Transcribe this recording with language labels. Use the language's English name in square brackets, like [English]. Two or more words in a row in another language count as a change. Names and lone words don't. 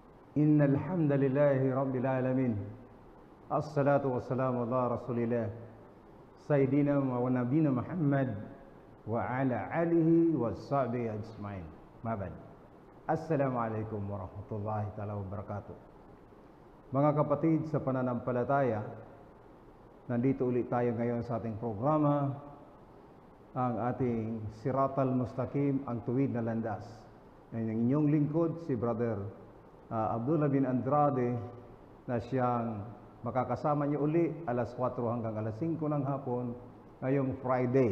[Arabic] إن الحمد لله رب العالمين الصلاة والسلام على رسول الله سيدنا ونبينا محمد وعلى آله وصحبه أجمعين ما بعد. السلام عليكم ورحمة الله تعالى وبركاته. [Filipino] Mga kapatid sa pananampalataya, nandito ulit tayo ngayon sa ating programa, ang ating Siratal Mustaqim, ang tuwid na landas. Ang inyong lingkod, si Brother Abdullah bin Andrade, na siyang makakasama niyo uli alas 4 hanggang alas 5 ng hapon ngayong Friday.